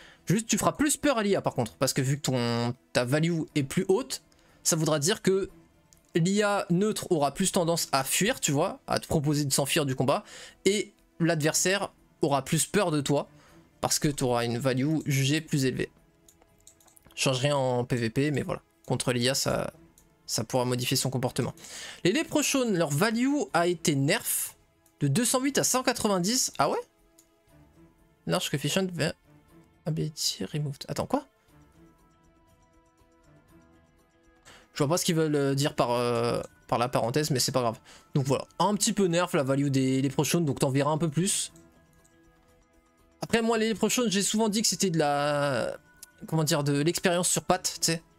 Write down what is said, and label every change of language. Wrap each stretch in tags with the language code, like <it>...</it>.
<fr>Juste, tu feras plus peur à l'IA par contre, parce que vu que ta value est plus haute, ça voudra dire que l'IA neutre aura plus tendance à fuir, tu vois, à te proposer de s'enfuir du combat, et l'adversaire aura plus peur de toi, parce que tu auras une value jugée plus élevée. Change rien en PVP, mais voilà. Contre l'IA, ça pourra modifier son comportement. Les Leprechauns, leur value a été nerf de 208 à 190. Ah ouais?</fr> <en>Large coefficient ability removed.</en> <fr>Attends, quoi? Je vois pas ce qu'ils veulent dire par la parenthèse, mais c'est pas grave. Donc voilà, un petit peu nerf la value des Leprechauns, donc t'en verras un peu plus. Après moi les Leprechauns, j'ai souvent dit que c'était de la... Comment dire, de l'expérience sur pattes, tu sais.</fr>